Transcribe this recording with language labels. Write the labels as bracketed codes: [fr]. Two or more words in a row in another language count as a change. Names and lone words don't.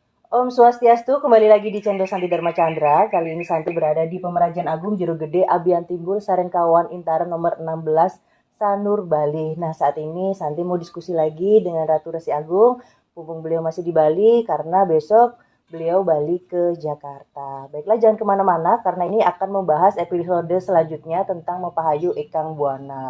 [ban] Om Swastiastu, [id] kembali lagi di channel Santi Dharma Chandra. Kali ini Santi berada di Pemerajan Agung Jero Gede, Abian Timbul, Sarenkawan, Intaran nomor 16, Sanur, Bali. Nah, saat ini Santi mau diskusi lagi dengan Ratu Resi Agung, mumpung beliau masih di Bali, karena besok beliau balik ke Jakarta. Baiklah, jangan kemana-mana, karena ini akan membahas episode selanjutnya tentang Mapahayu Ikang Buana.